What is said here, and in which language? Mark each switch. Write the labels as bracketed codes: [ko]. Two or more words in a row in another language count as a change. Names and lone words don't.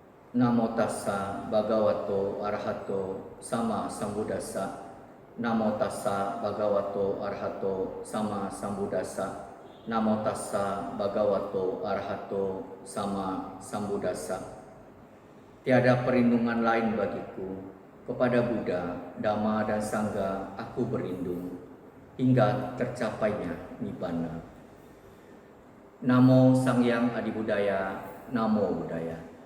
[pi] Namo tassa bhagavato arahato sama sambuddhassa. Namo tassa bhagavato arahato sama sambuddhassa. Namo tassa bhagavato arahato sama sambuddhassa. [id] Tiada perlindungan lain bagiku. Kepada Buddha, Dhamma dan Sangha aku berlindung hingga tercapainya Nibbana. Namo Sang Hyang Adi Budaya. [pi] Namo Buddhaya.